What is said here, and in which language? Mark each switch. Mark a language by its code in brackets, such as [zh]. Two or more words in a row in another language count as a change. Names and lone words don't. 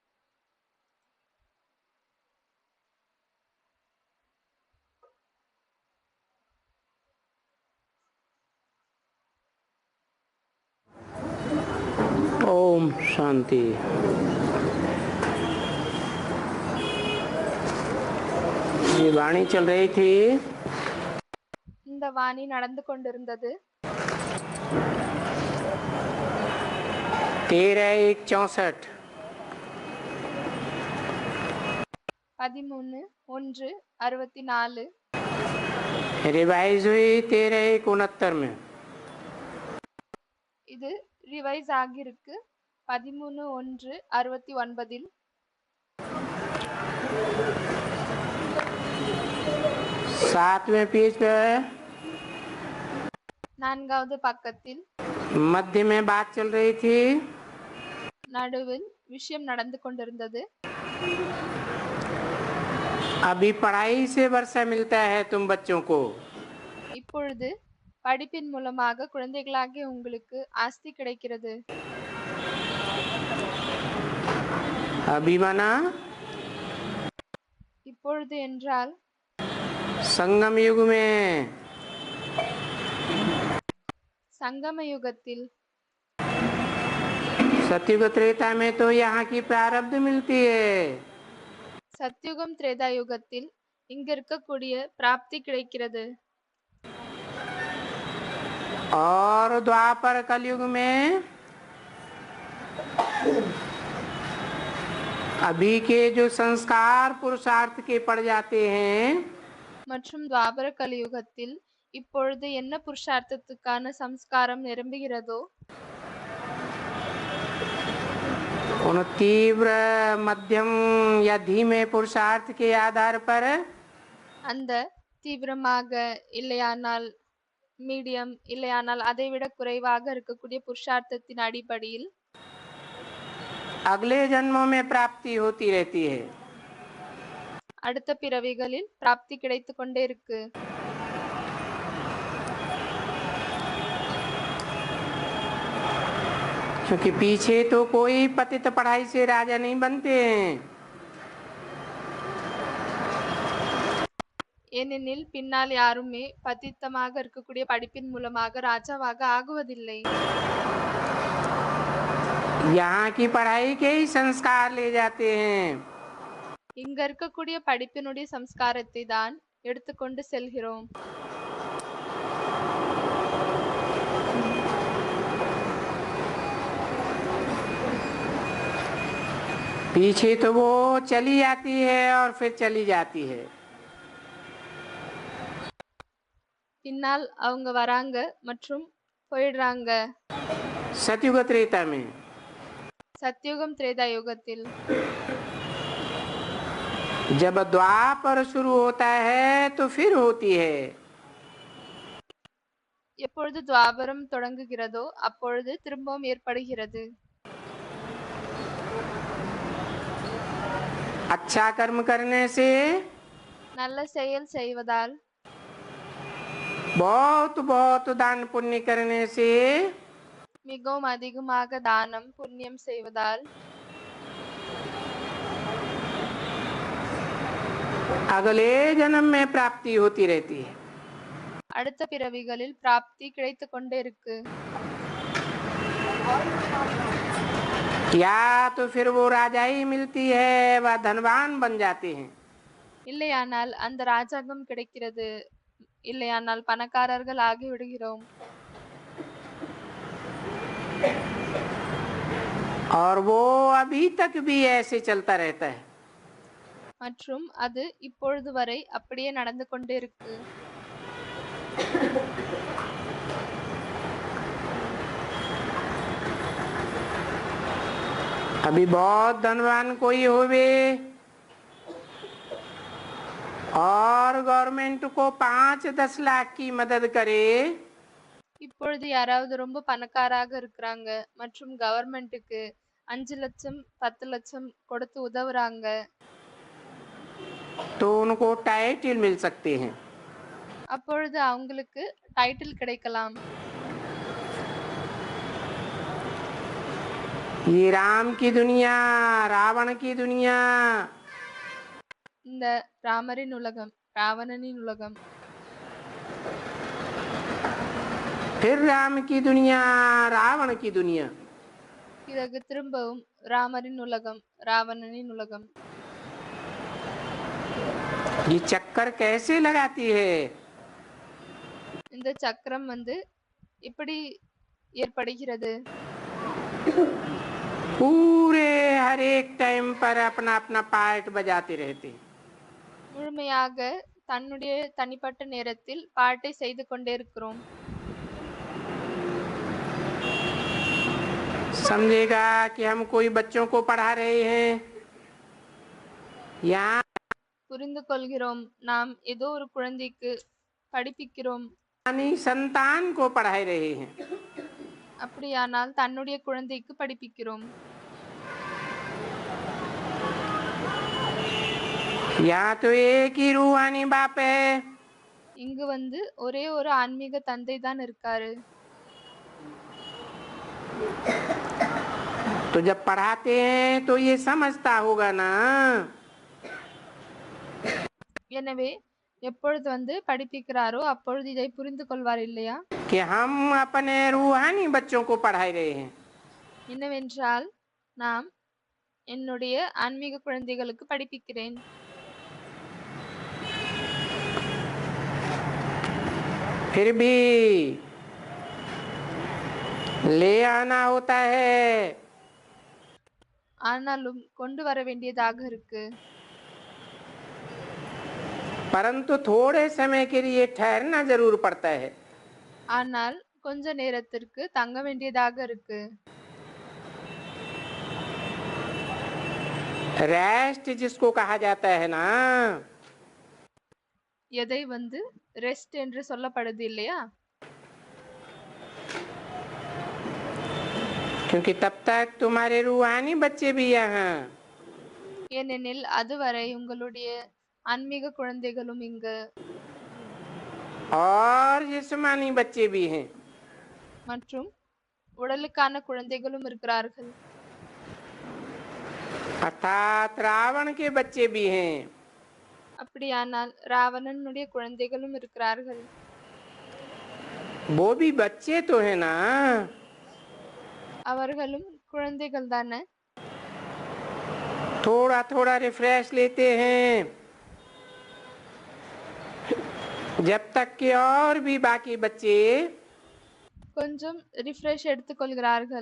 [hi] ओम शांति। ये वाणी चल रही थी। [ta] இந்த வாணி நடந்து கொண்டிருந்தது 13/1/64 13/1/64 [hi] रिवाइज हुई 13/1/69 में। [ta] இது ரிவைஸ் ஆகிருக்கு 13/1/69 [hi] 7वें पेज पे [ta] நான்காவது பக்கத்தில் [hi] मध्य में बात चल रही थी। [ta] நடுவில் விஷயம் நடந்து கொண்டிருந்தது [hi] अभी पढ़ाई से वर्षा मिलता है तुम बच्चों को। [ta] இப்பொழுது படிப்பின் மூலமாக குழந்தைகளாகிய உங்களுக்கு ஆஸ்தி கிடைக்கிறது [hi] अभी माना [ta] இப்பொழுது என்றால் [hi] संगम युग में, [ta] சங்கம யுகத்தில் [hi] सतयुग त्रेता में तो यहाँ की प्रारब्ध मिलती है। [ta] சத்யுகம் திரேதா யுகத்தில் இங்க இருக்கக்கூடிய பிராப்தி கிடைக்கிறது [hi] और द्वापर कलयुग में अभी के जो संस्कार पुरुषार्थ के पड़ जाते हैं, [ta] மற்றும் துவாபர கலியுகத்தில் இப்பொழுது என்ன புருஷார்த்தத்துக்கான சம்ஸ்காரம் நிரம்புகிறதோ [hi] उन तीव्र मध्यम या धीमे पुरुषार्थ के आधार पर [ta] அந்த தீவிரமாக இல்லையானால் மீடியம் இல்லையானால் அதைவிட குறைவாக இருக்கக்கூடிய புருஷார்த்தத்தின் அடிப்படையில் [hi] अगले जन्मों में प्राप्ति होती रहती है। [ta] அடுத்த பிறவிகளில் பிராப்தி கிடைத்து கொண்டே இருக்கு [hi] क्योंकि पीछे तो कोई पतित पढ़ाई से राजा नहीं बनते हैं। [ta] ஏனெனில் பின்னால் யாருமே பதித்தமாக இருக்கக்கூடிய படிப்பின் மூலமாக ராஜாவாக ஆகுவதில்லை [hi] यहाँ की पढ़ाई के ही संस्कार ले जाते हैं। [ta] இங்க இருக்கக்கூடிய படிப்பினுடைய சம்ஸ்காரத்தை தான் எடுத்துக்கொண்டு செல்கிறோம் [hi] पीछे तो वो चली जाती है और फिर चली जाती है। [ta] பின்னால் அவங்க வராங்க மற்றும் போயிடுறாங்க [hi] सतयुग त्रेता में [ta] சத்யுகம் திரேதா யுகத்தில் [hi] जब द्वापर शुरू होता है तो फिर होती है। [ta] எப்பொழுது துவாபரம் தொடங்குகிறதோ அப்பொழுது திரும்பவும் ஏற்படுகிறது [hi] अच्छा कर्म करने से [ta] நல்ல செயல் செய்வதால் [hi] बहुत बहुत दान पुण्य करने से [ta] மிகவும் அதிகமாக தானம் புண்ணியம் செய்வதால் [hi] अगले जन्म में प्राप्ति होती रहती है। [ta] அடுத்த பிறவிகளில் பிராப்தி கிடைத்து கொண்டே இருக்கு [hi] या तो फिर वो राजा ही मिलती है, वह धनवान बन जाते हैं। [ta] இல்லையானால் அந்த ராஜாங்கம் கிடைக்கிறது இல்லையானால் பணக்காரர்கள் ஆகிவிடுகிறோம் [hi] और वो अभी तक भी ऐसे चलता रहता है। [ta] மற்றும் அது இப்பொழுது வரை அப்படியே நடந்து கொண்டே இருக்கு. [hi] अभी बहुत धनवान कोई होवे और गवर्नमेंट को 5-10 लाख की मदद करे, [ta] இப்பொழுது யாராவது ரொம்ப பணக்காராக இருக்கிறாங்க மற்றும் கவர்மெண்ட்டுக்கு 5 லட்சம் 10 லட்சம் கொடுத்து உதவுறாங்க. [hi] तो उनको टाइटल मिल सकते हैं। [ta] அப்பொழுது அவங்களுக்கு டைட்டில் கிடைக்கலாம். [hi] ये राम की दुनिया, रावण की दुनिया, [ta] இந்த ராமரின் உலகம், ராவணனின் உலகம், [hi] फिर राम की दुनिया, रावण की दुनिया, [ta] பிறகு திரும்பவும் ராமரின் உலகம், ராவணனின் உலகம். [hi] ये चक्कर कैसे लगाती है? [ta] இந்த சக்கரம் இப்படி ஏற்படுகிறது. [hi] पूरे हर एक टाइम पर अपना अपना पार्ट बजाते रहते हैं। [ta] முழுமையாக தன்னுடைய தனிப்பட்ட நேரத்தில் பாட்டை செய்து கொண்டே இருக்கிறோம். [hi] समझेगा कि हम कोई बच्चों को पढ़ा रहे हैं या [ta] புரிந்து கொள்கிறோம், நாம் ஏதோ ஒரு குழந்தைக்கு படிப்பிக்கிறோம். [hi] यानी संतान को पढ़ा रहे हैं। [ta] அப்படியானால் தன்னுடைய குழந்தைக்கு படிப்பிக்கிறோம். [hi] यहाँ तो एक ही रूहानी बाप है, [ta] இங்கு ஒரே ஒரு ஆன்மீக தந்தை தான் இருக்காரு. [hi] तो जब पढ़ाते हैं तो ये समझता होगा ना [ta] எனவே எப்பொழுது படிப்பிக்கிறாரோ அப்பொழுது இதை புரிந்து கொள்வார் இல்லையா? [hi] कि हम अपने रूहानी बच्चों को पढ़ा रहे हैं। [ta] என்னவென்றால் நாம் என்னுடைய ஆன்மீக குழந்தைகளுக்கு படிப்பிக்கிறேன். [hi] फिर भी ले आना होता है, [ta] ஆனாலும் கொண்டு வர வேண்டியதாக இருக்கு. [hi] परंतु थोड़े समय के लिए ठहरना जरूर पड़ता है। [ta] ஆனால் கொஞ்ச நேரத்திற்கு தங்க வேண்டியதாக இருக்கு. [hi] रेस्ट जिसको कहा जाता है ना, [ta] எதை ரெஸ்ட் என்று சொல்லப்படுது இல்லையா? [hi] क्योंकि तब तक तुम्हारे रूहानी बच्चे भी यहाँ, [ta] ஏனெனில் அதுவரை உங்களுடைய ஆன்மீக குழந்தைகளும் இங்கு [hi] और जिस्मानी बच्चे भी हैं। [ta] மற்றும் உடலுக்கான குழந்தைகளும் இருக்கிறார்கள். [hi] अर्थात रावण के बच्चे भी हैं। [ta] அப்படியானால் ராவணனுடைய குழந்தைகளும் இருக்கிறார்கள். [hi] वो भी बच्चे तो है ना, [ta] அவர்களும் குழந்தைகள் தானே. [hi] थोड़ा थोड़ा रिफ्रेश लेते हैं जब तक कि और भी बाकी बच्चे [ta] கொஞ்சம் ரிஃப்ரெஷ் எடுத்துக்கொள்கிறார்கள்.